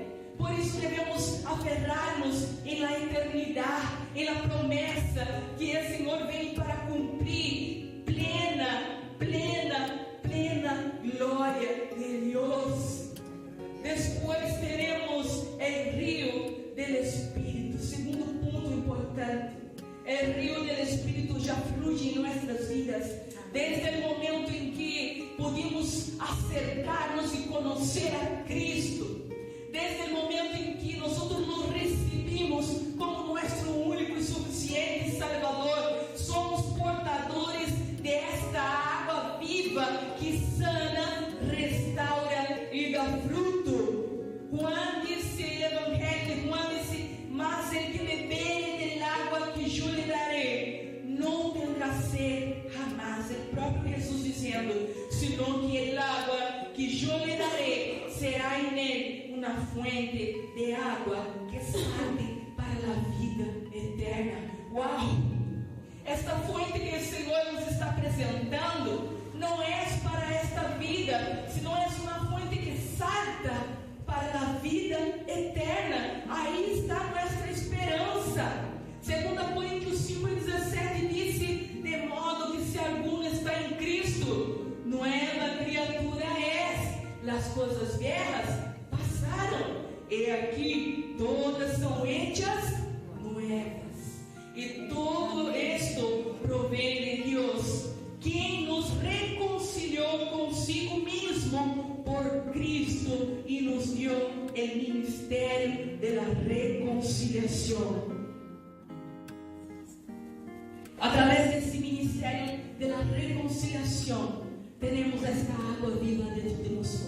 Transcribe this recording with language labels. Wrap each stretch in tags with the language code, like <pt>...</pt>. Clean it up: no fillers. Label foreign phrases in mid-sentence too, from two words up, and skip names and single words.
<pt>Por isso devemos aferrar-nos na eternidade, na promessa que o Senhor vem para cumprir plena glória de Deus. Depois teremos o rio do Espírito. Segundo ponto importante, o rio do Espírito já flui em nossas vidas. Desde o momento em que pudimos acercar-nos e conhecer a Cristo, desde o momento em que nós nos recebimos como nosso único e suficiente Salvador, somos portadores desta água viva que sana, restaura e dá fruto. Juan disse o Evangelho, Juan disse, mas</pt> <es>el que beber del agua que yo le daré,</es> <pt>não terá sed jamais. O próprio Jesus dizendo, senão que</pt> <es>será en él una fuente de agua que sale para la vida eterna. ¡Wow!</es> <pt>Esta fuente que o Senhor nos está apresentando não é para esta vida, sino é uma fuente que salta para a vida eterna. Aí está nossa esperança. 2 Coríntios 5:17 diz: de modo que se algum está em Cristo,</pt> <es>nueva criatura es, las</es> <pt>coisas viejas passaram, e aqui todas são</pt> <es>hechas nuevas.</es> <pt>E todo esto provém de Deus, quem nos reconciliou consigo mesmo por Cristo e nos deu o ministério da reconciliação. Através desse ministério da reconciliação, temos esta água viva dentro de nós.</pt>